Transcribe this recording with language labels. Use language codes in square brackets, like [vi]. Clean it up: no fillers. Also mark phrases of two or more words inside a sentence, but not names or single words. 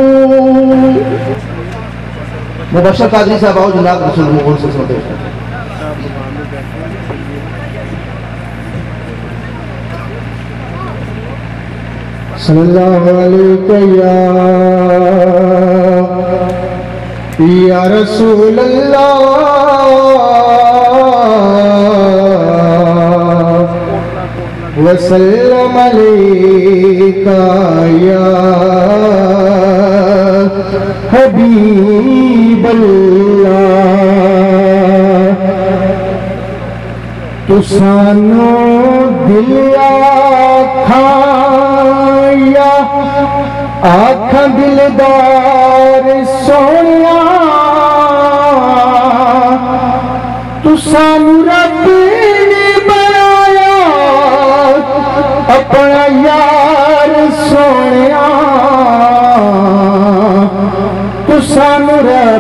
[ur] مبشر قادری صاحب آؤ جناب رسول محمد [ar] صلى الله عليه وسلم. صلى الله عليه يا رسول الله وسلم عليك يا حبيب الله. [pa] تو سانوں دل آکھیا آکھ دلدار سونیا، تو سانوں رب نے بنایا اپنا یار سونیا، تو سانوں رب.